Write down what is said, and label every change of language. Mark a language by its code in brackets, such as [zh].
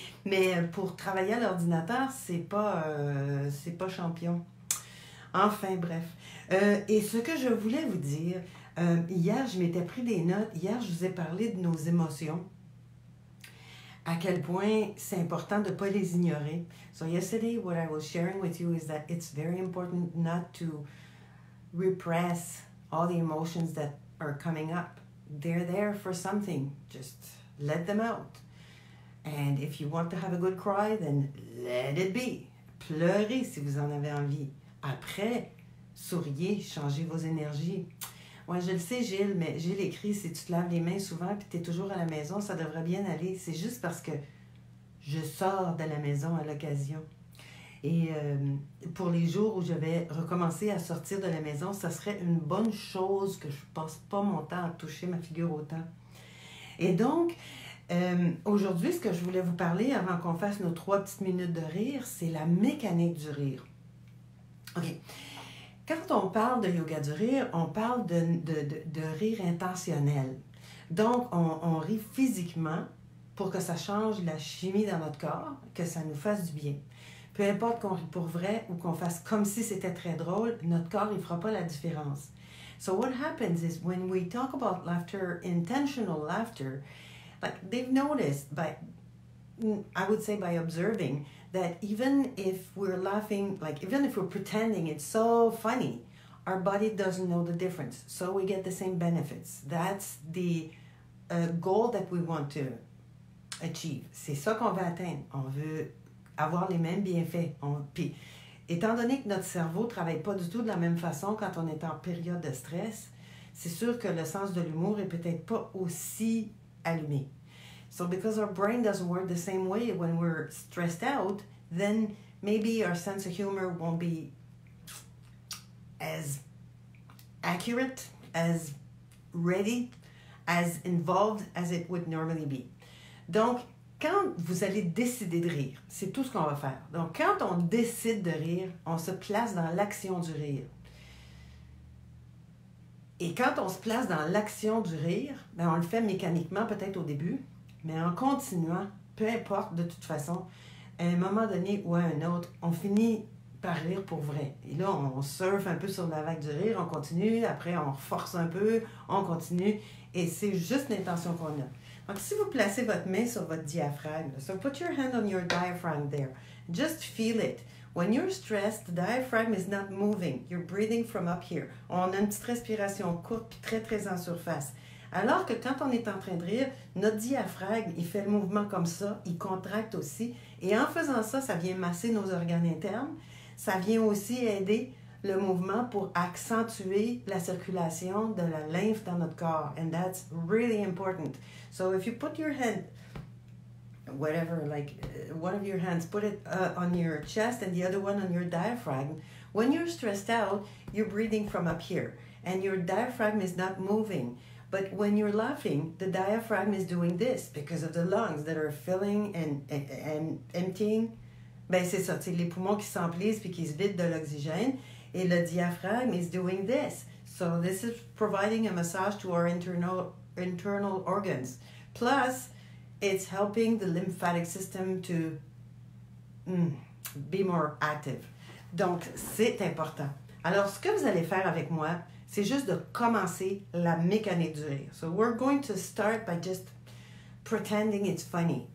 [fr] Mais pour travailler à l'ordinateur, c'est pas champion. Enfin, bref. Et ce que je voulais vous dire, hier, je m'étais pris des notes. Hier, je vous ai parlé de nos émotions. À quel point c'est important de ne pas les ignorer. [en] So yesterday, what I was sharing with you is that it's very important not to repress all the emotions that are coming up. They're there for something. Just let them out. And if you want to have a good cry, then let it be. [fr] Pleurez si vous en avez envie. Après, souriez, changez vos énergies. Ouais, je le sais, Gilles, mais Gilles écrit, si tu te laves les mains souvent et tu es toujours à la maison, ça devrait bien aller. C'est juste parce que je sors de la maison à l'occasion. Et pour les jours où je vais recommencer à sortir de la maison, ça serait une bonne chose que je ne passe pas mon temps à toucher ma figure autant. Et donc, aujourd'hui, ce que je voulais vous parler avant qu'on fasse nos 3 petites minutes de rire, c'est la mécanique du rire. OK. Quand on parle de yoga du rire, on parle de rire intentionnel. Donc, on rit physiquement pour que ça change la chimie dans notre corps, que ça nous fasse du bien. Peu importe qu'on rit pour vrai ou qu'on fasse comme si c'était très drôle, notre corps, il ne fera pas la différence. [en] So what happens is when we talk about laughter, intentional laughter, like they've noticed by, I would say by observing, that even if we're laughing, like even if we're pretending it's so funny, our body doesn't know the difference. So we get the same benefits. That's the goal that we want to achieve. [fr] C'est ça qu'on veut atteindre. On veut avoir les mêmes bienfaits. Puis, étant donné que notre cerveau ne travaille pas du tout de la même façon quand on est en période de stress, c'est sûr que le sens de l'humour est peut-être pas aussi allumé. [en] So because our brain doesn't work the same way when we're stressed out, then maybe our sense of humor won't be as accurate, as ready, as involved as it would normally be. [fr] Donc, quand vous allez décider de rire, c'est tout ce qu'on va faire. Donc, quand on décide de rire, on se place dans l'action du rire. Et quand on se place dans l'action du rire, ben on le fait mécaniquement peut-être au début, mais en continuant, peu importe de toute façon, à un moment donné ou à un autre, on finit par rire pour vrai. Et là, on surfe un peu sur la vague du rire, on continue, après on force un peu, on continue, et c'est juste l'intention qu'on a. Donc, si vous placez votre main sur votre diaphragme, [en] so put your hand on your diaphragm there, just feel it. When you're stressed, the diaphragm is not moving. You're breathing from up here. [fr] On a une petite respiration courte puis très, très en surface. Alors que quand on est en train de rire, notre diaphragme, il fait le mouvement comme ça, il contracte aussi. Et en faisant ça, ça vient masser nos organes internes. Ça vient aussi aider le mouvement pour accentuer la circulation de la lymphe dans notre corps. [en] And that's really important. So if you put your hand, whatever, like one of your hands, put it on your chest and the other one on your diaphragm. When you're stressed out, you're breathing from up here. And your diaphragm is not moving. But when you're laughing, the diaphragm is doing this because of the lungs that are filling and emptying. [fr] Ben c'est ça, c'est les poumons qui s'emplissent puis qui se vident de l'oxygène. Et le diaphragme [en] is doing this. So this is providing a massage to our internal organs. Plus, it's helping the lymphatic system to be more active. [fr] Donc, c'est important. Alors, ce que vous allez faire avec moi, c'est juste de commencer la mécanique du rire. [en] So, we're going to start by just pretending it's funny.